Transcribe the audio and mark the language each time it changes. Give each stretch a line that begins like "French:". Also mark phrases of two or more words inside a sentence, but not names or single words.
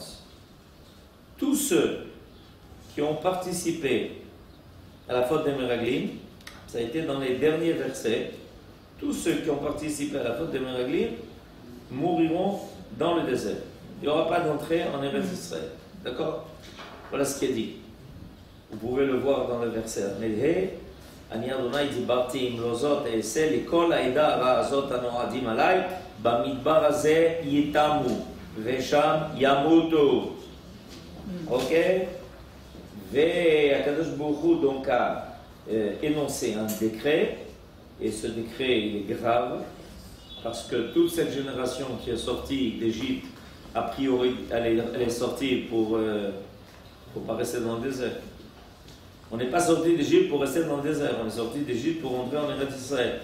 French: Tous ceux qui ont participé à la faute des Meraglim, ça a été dans les derniers versets, tous ceux qui ont participé à la faute des Meraglim mouriront dans le désert. Il n'y aura pas d'entrée en Eretz Israël. D'accord? Voilà ce qui est dit. Vous pouvez le voir dans le verset.
Hebrew: אני אדוני דיברתי עם לא זאת אעשה לכל העדה הרעה הזאת הנועדים עליי במדבר הזה יתמו ושם ימותו. אוקיי? והקדוש ברוך הוא
French: donc a énoncé un décret et ce décret il est grave parce que toute cette génération qui est sortie d'Égypte a priori elle est sortie pour pas rester dans le désert. On n'est pas sorti d'Égypte pour rester dans le désert, on est sorti d'Égypte pour entrer en Eretz Israël.